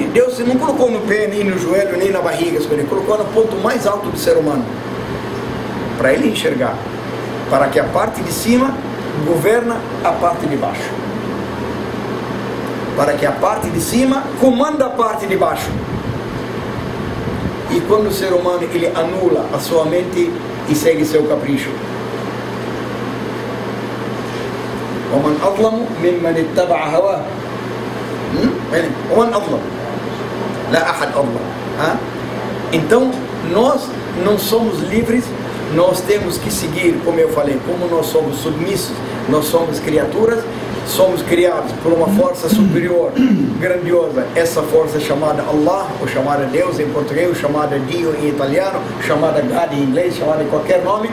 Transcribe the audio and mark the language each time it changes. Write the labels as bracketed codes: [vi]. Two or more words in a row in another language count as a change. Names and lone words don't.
[pt] Deus não colocou no pé, nem no joelho, nem na barriga, ele colocou no ponto mais alto do ser humano, para ele enxergar, para que a parte de cima governa a parte de baixo, para que a parte de cima comanda a parte de baixo. E quando o ser humano ele anula a sua mente e segue seu capricho, [ar] ومن أظلم ممن اتبع هواه ومن أظلم لا أحد أظلم. [pt] Então nós não somos livres, nós temos que seguir, como eu falei, como nós somos submissos, nós somos criaturas, somos criados por uma força superior, grandiosa. Essa força é chamada Allah, ou chamada Deus em português, ou chamada Dio em italiano, chamada God em inglês, chamada de qualquer nome.